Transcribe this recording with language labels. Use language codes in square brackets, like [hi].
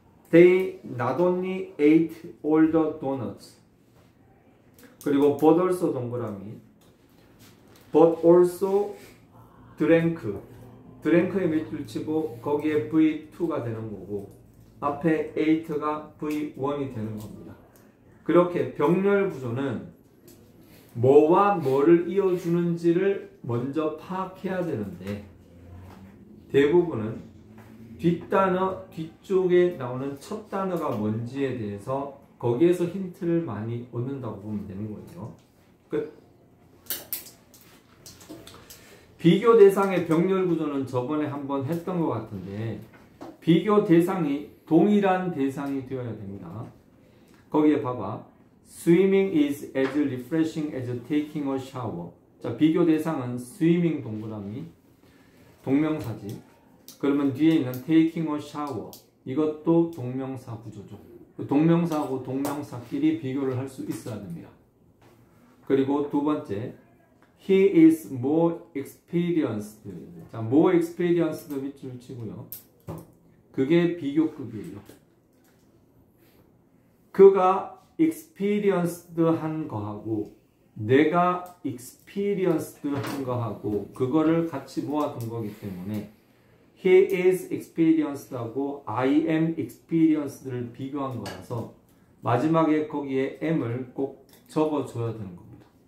[en] They not only ate all the donuts. [ko] 그리고 but also 동그라미. [en] but also drank. [ko] drank에 밑줄 치고 거기에 V2가 되는 거고 앞에 ate가 V1이 되는 겁니다. 그렇게 병렬 구조는 뭐와 뭐를 이어주는지를 먼저 파악해야 되는데 대부분은 뒷단어, 뒤쪽에 나오는 첫 단어가 뭔지에 대해서 거기에서 힌트를 많이 얻는다고 보면 되는 거예요. 끝. 비교 대상의 병렬 구조는 저번에 한번 했던 것 같은데 비교 대상이 동일한 대상이 되어야 됩니다. 거기에 봐봐. [en] Swimming is as refreshing as taking a shower. [ko] 자, 비교 대상은 swimming 동그라미 동명사지. 그러면 뒤에 있는 taking a shower 이것도 동명사 구조죠. 동명사하고 동명사끼리 비교를 할 수 있어야 됩니다. 그리고 두 번째 [en] he is more experienced. [ko] 자, more experienced 밑줄 치고요. 그게 비교급이에요. 그가 experienced 한 거하고 내가 experienced 한 거하고 그거를 같이 모아둔 거기 때문에 [en] he is experienced [ko] 하고 [en] I am experienced [ko] 를 비교한 거라서 마지막에 거기에 am을 꼭 적어줘야 되는 겁니다.